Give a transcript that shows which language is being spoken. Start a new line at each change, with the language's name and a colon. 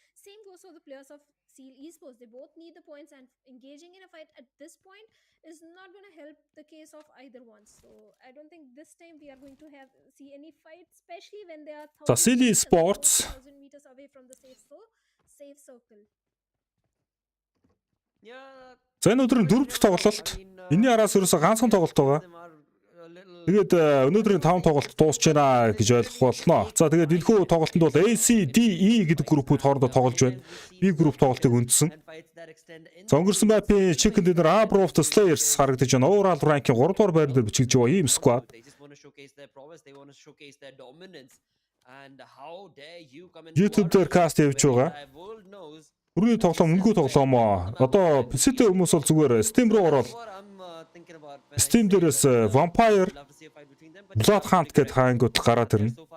English: Same goes for the players of Seal Esports. They both need the points and engaging in a fight at this point is not going to help the case of either one. So I don't think this time we are going to see any fight, especially when they are
Mongolian: За Seal Esports
English: 1,000 meters away from the safe circle. Yeah.
Mongolian: За энэ өдрийн 4 дахь тоглолт. Энийн араас ерөөсө ганцхан тоглолт байгаа. Тэгээд өнөөдрийн 5 тоглолт дуусч байна гэж ойлгох болно. За тэгээд энэхүү тоглолтод бол ACDE гэдэг группүүд хоорондоо тоглож байна. B групп тоглолтыг үндсэн. За өнгөрсөн мапын Chicken Dinner Abro of the Slayers харагдаж байна. Overall ranking 3 дугаар байран дээр бичигдэж байгаа ийм squad. YouTube дээр каст явж байгаа. Бүрний тоглоом үнэгүй тоглоом аа. Одоо PC-тэй хүмүүс бол зүгээр Steam руу ороод Steam дээрээс Vampire Blood Hunt гэдэг хаангууд гараад ирнэ.